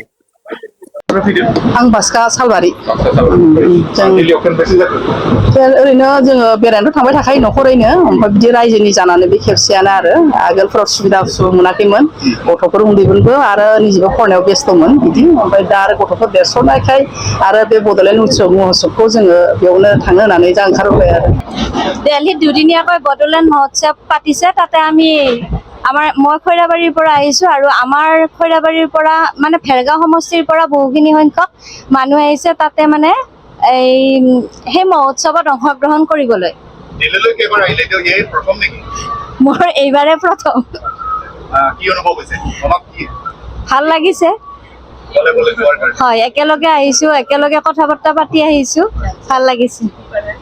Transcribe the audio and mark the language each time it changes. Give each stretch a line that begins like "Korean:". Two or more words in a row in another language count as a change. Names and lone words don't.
Bodo: आं बासखा सालबारि ओरैनो जोङो बेरायनोथ' थांबाय थाखायो न'खरैनो ओमफ्राय बिदि रायजोनि जानानै बे खेबसेयानो आरो आगोलफोराव सुबिदा मोनाखैमोन गथ'फोर उन्दैफोरबो आरो निजेबो फरायनायाव बेस्थ'मोन बिदि ओमफ्राय दा आरो गथ'फोर देरस'नायखाय आरो बे बड'लेण्ड महोत्सवखौ जोङो बेयावनो थांनो होननानै जा ओंखारबोबाय आरो
Assamese: দিল্লীত দুদিনীয়াকৈ বড়োলেণ্ড মহোৎসৱ পাতিছে তাতে মই খৈৰাবাৰীৰ পৰা আহিছোঁ আৰু আমাৰ খৈৰাবাৰীৰ পৰা মানে ভেৰগাঁও সমষ্টিৰ পৰা বহুখিনি সংখ্যক মানুহ আহিছে তাতে মানে সেই মহোৎসৱত অংশগ্ৰহণ কৰিবলৈ মোৰ এইবাৰে প্ৰথম ভাল লাগিছে হয় একেলগে আহিছোঁ একেলগে কথা বাৰ্তা পাতি আহিছোঁ ভাল লাগিছে